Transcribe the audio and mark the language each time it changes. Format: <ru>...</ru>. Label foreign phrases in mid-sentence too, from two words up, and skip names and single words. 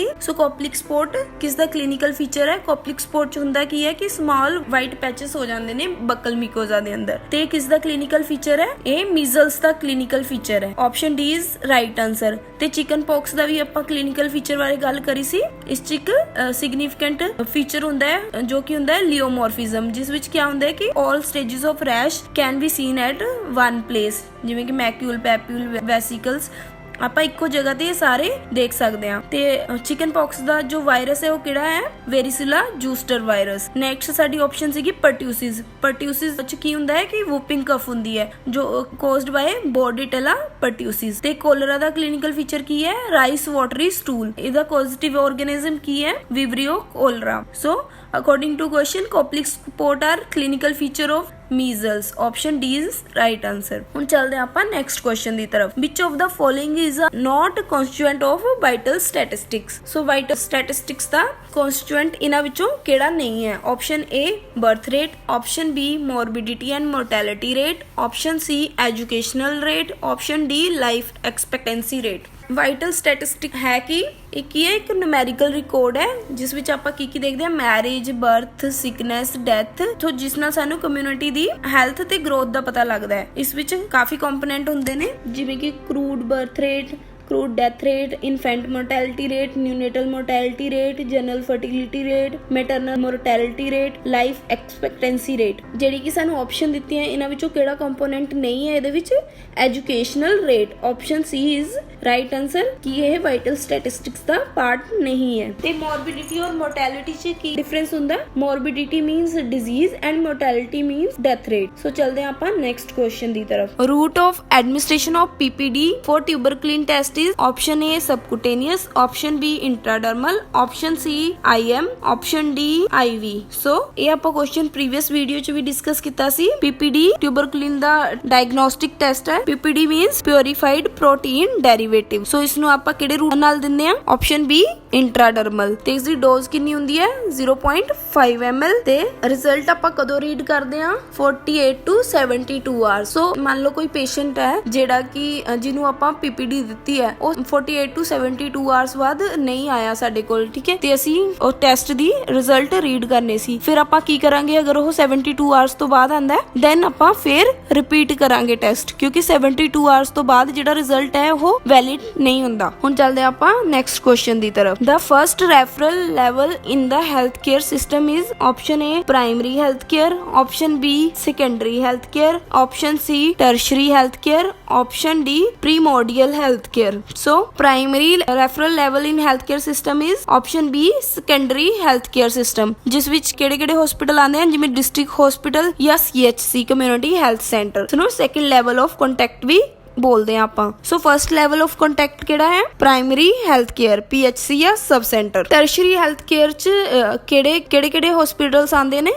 <pa>ਸੋ ਕੋਪਲਿਕ ਸਪੋਟ ਕਿਸ ਦਾ</pa> <en>clinical feature</en> <pa>ਹੈ? ਕੋਪਲਿਕ ਸਪੋਟ 'ਚ ਹੁੰਦਾ ਕੀ ਹੈ ਕਿ</pa> <en>small white patches</en> <pa>ਹੋ ਜਾਂਦੇ ਨੇ</pa> <en>buccal mucosa</en> <pa>ਦੇ ਅੰਦਰ, ਤੇ ਕਿਸ ਦਾ</pa> <en>clinical feature</en> <pa>ਹੈ? ਇਹ ਮੀਜ਼ਲਸ ਦਾ</pa> <en>clinical feature</en> <pa>ਹੈ।</pa> <en>option D is right answer.</en> <pa>ਤੇ</pa> <en>chicken pox</en> <pa>ਦਾ ਵੀ ਆਪਾਂ</pa> <en>clinical feature</en> <pa>ਬਾਰੇ ਗੱਲ ਕਰੀ ਸੀ। ਇਸ 'ਚ ਇੱਕ</pa> <en>significant feature</en> <pa>ਹੁੰਦਾ ਹੈ ਜੋ ਕਿ ਹੁੰਦਾ ਹੈ ਲਿਓਮੋਰਫਿਜ਼ਮ, ਜਿਸ ਵਿੱਚ ਕੀ ਹੁੰਦਾ ਹੈ ਕਿ</pa> <en>all stages of rash can be seen at one place,</en> <pa>ਜਿਵੇਂ ਕਿ</pa> <en>macule, papule, vesicles</en> <pa>ਆਪਾਂ ਇੱਕੋ ਜਗ੍ਹਾ ਤੇ ਸਾਰੇ ਦੇਖ ਸਕਦੇ ਹਾਂ। ਤੇ</pa> <en>chicken pox</en> <pa>ਦਾ ਜੋ ਵਾਇਰਸ ਹੈ ਉਹ ਕਿਹੜਾ ਹੈ?</pa> <en>varicella zoster virus.</en> <pa>ਨੈਕਸਟ ਸਾਡੀ ਆਪਸ਼ਨ ਸੀਗੀ ਪਰਟਿਊਸਿਸ। ਪਰਟਿਊਸਿਸ ਵਿੱਚ ਕੀ ਹੁੰਦਾ ਹੈ ਕਿ</pa> <en>whooping cough</en> <pa>ਹੁੰਦੀ ਹੈ ਜੋ</pa> <en>caused by Bordetella pertussis.</en> <pa>ਤੇ ਕੋਲਰਾ ਦਾ</pa> <en>clinical feature</en> <pa>ਕੀ ਹੈ?</pa> <en>rice watery stool.</en> <pa>ਇਹਦਾ</pa> <en>positive organism</en> <pa>ਕੀ ਹੈ? ਵਿਬਰੀਓ ਕੋਲਰਾ।</pa> <en>ਸੋ according to question Koplik spot are clinical feature of measles। option D is right answer।</en> <pa>ਹੁਣ ਚੱਲਦੇ ਆਪਾਂ</pa> <en>next question</en> <pa>ਦੀ ਤਰਫ।</pa> <en>which of the following is not constituent of vital statistics।</en> <pa>ਸੋ</pa> <en>vital statistics</en> <pa>ਦਾ constituent ਇਹਨਾਂ ਵਿੱਚੋਂ ਕਿਹੜਾ ਨਹੀਂ ਹੈ?</pa> <en>option A birth rate, option B morbidity and mortality rate, option C educational rate, option D life expectancy rate। vital statistic</en> <pa>ਹੈ ਕਿ ਇਹ ਕੀ ਹੈ? ਇੱਕ</pa> <en>numerical record</en> <pa>ਹੈ ਜਿਸ ਵਿੱਚ ਆਪਾਂ ਕੀ ਦੇਖਦੇ ਹਾਂ?</pa> <en>marriage, birth, sickness, death,</en> <pa>ਤੋਂ ਜਿਸ ਨਾਲ ਸਾਨੂੰ ਕਮਿਊਨਿਟੀ ਦੀ ਹੈਲਥ ਤੇ ਗਰੋਥ ਦਾ ਪਤਾ ਲੱਗਦਾ ਹੈ। ਇਸ ਵਿੱਚ ਕਾਫੀ ਕੰਪੋਨੈਂਟ ਹੁੰਦੇ ਨੇ ਜਿਵੇਂ ਕਿ</pa> <en>crude birth rate, crude death rate, infant mortality rate, neonatal mortality rate, general fertility rate, maternal mortality rate, life expectancy rate।</en> <pa>ਜਿਹੜੀ ਕਿ ਸਾਨੂੰ ਆਪਸ਼ਨ ਦਿੱਤੀ ਹੈ ਇਹਨਾਂ ਵਿੱਚੋਂ ਕਿਹੜਾ ਕੰਪੋਨੈਂਟ ਨਹੀਂ ਹੈ ਇਹਦੇ ਵਿੱਚ?</pa> <en>educational rate. option C is right answer</en> <pa>ਕਿ ਇਹ</pa> <en>vital statistics</en> <pa>ਦਾ ਪਾਰਟ ਨਹੀਂ ਹੈ। ਤੇ ਮੋਰਬਿਡਿਟੀ ਔਰ ਮੋਰਟੈਲਿਟੀ 'ਚ ਕੀ ਡਿਫਰੈਂਸ ਹੁੰਦਾ?</pa> <en>morbidity means disease and mortality means death rate.</en> <pa>ਸੋ ਚਲਦੇ ਹਾਂ ਆਪਾਂ</pa> <en>next question</en> <pa>ਦੀ ਤਰਫ।</pa> <en>Route of administration of PPD for tuberculin test is option A subcutaneous, option B intradermal, option C IM, option D IV।</en> <pa>so ਇਹ ਆਪਾਂ ਕੁਐਸਚਨ ਪ੍ਰੀਵੀਅਸ ਵੀਡੀਓ ਚ ਵੀ ਡਿਸਕਸ ਕੀਤਾ ਸੀ। PPD tuberculin ਦਾ</pa> <en>diagnostic test</en> <pa>ਹੈ।</pa> <en>PPD means purified protein derivative।</en> <pa>so ਇਸ ਨੂੰ ਆਪਾਂ ਕਿਹੜੇ ਰੂਟ ਨਾਲ ਦਿੰਦੇ ਆ?</pa> <en>option B intradermal.</en> <pa>ਤੇ ਇਸ ਦੀ ਡੋਜ਼ ਕਿੰਨੀ ਹੁੰਦੀ ਹੈ? 0.5 ml। ਤੇ ਰਿਜ਼ਲਟ ਆਪਾਂ ਕਦੋਂ ਰੀਡ ਕਰਦੇ ਆ?</pa> <en>48 to 72 hours।</en> <pa>so ਮੰਨ ਲਓ ਕੋਈ ਪੇਸ਼ੈਂਟ ਹੈ ਜਿਹੜਾ ਕਿ ਜਿਹਨੂੰ ਆਪਾਂ PPD ਦਿੱਤੀ ਹੈ, ਉਹ</pa> <en>48 to 72 hours</en> <pa>ਬਾਅਦ ਨਹੀਂ ਆਇਆ ਸਾਡੇ ਕੋਲ, ਠੀਕ ਹੈ, ਤੇ ਅਸੀਂ ਉਹ ਟੈਸਟ ਦੀ ਰਿਜ਼ਲਟ ਰੀਡ ਕਰਨੇ ਸੀ। ਫਿਰ ਆਪਾਂ ਕੀ ਕਰਾਂਗੇ? ਅਗਰ ਉਹ 72 hours ਤੋਂ ਬਾਅਦ ਆਂਦਾ ਹੈ ਦੈਨ ਆਪਾਂ ਫਿਰ ਰਿਪੀਟ ਕਰਾਂਗੇ ਟੈਸਟ, ਕਿਉਂਕਿ 72 hours ਤੋਂ ਬਾਅਦ ਜਿਹੜਾ ਰਿਜ਼ਲਟ ਹੈ ਉਹ ਵੈਲਿਡ ਨਹੀਂ ਹੁੰਦਾ। ਹੁਣ ਚੱਲਦੇ ਆਪਾਂ</pa> <en>next question</en> <pa>ਦੀ ਤਰਫ।</pa> <en>The first referral level in the healthcare system is option A primary healthcare, option B secondary healthcare, option C tertiary healthcare, option D primordial healthcare। so primary referral level in healthcare system is option B secondary healthcare system,</en> <pa>ਜਿਸ ਵਿੱਚ ਕਿਹੜੇ-ਕਿਹੜੇ ਹਸਪੀਟਲ ਆਉਂਦੇ ਹਨ?</pa> <en>ਜਿਵੇਂ district hospital ਜਾਂ CHC community health center।</en> <pa>ਸੁਣੋ</pa> <en>second level of contact</en> <pa>ਵੀ ਬੋਲਦੇ ਆ ਆਪਾਂ।</pa> <en>ਸੋ first level of contact</en> <pa>ਕਿਹੜਾ ਹੈ?</pa> <en>primary health care PHC ਜਾਂ sub center. tertiary health care</en> <pa>ਚ ਕਿਹੜੇ ਹਸਪੀਟਲਸ ਆਉਂਦੇ ਨੇ?</pa>